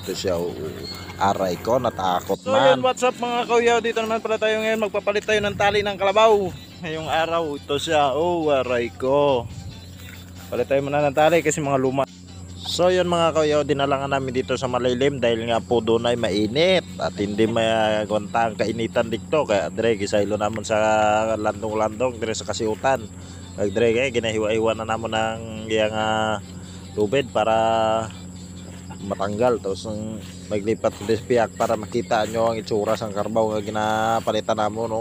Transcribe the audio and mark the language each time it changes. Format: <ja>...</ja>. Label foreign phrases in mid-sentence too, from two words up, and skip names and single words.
<tl>Ito siya, aray ko, natakot man. So yun,</tl> <en>what's up</en> <tl>mga kuyaw, dito naman pala tayo ngayon, magpapalit tayo ng tali ng kalabaw. Ngayong araw, ito siya, aray ko. Palit tayo muna ng tali kasi mga luma. So yun mga kuya, dinalangan namin dito sa Malilim dahil nga po doon ay mainit at hindi magunta ang kainitan dito.</tl> <hil>Kaya dire gisaylo namon sa landong-landong dire sa kasiutan. Kag dire kay ginahiwa-hiwa na namon ng iyang tubig para matanggal. Tapos maglipat sa piyak para makita nyo ang itsura sang karbaw nga ginapalitan namon, no.</hil>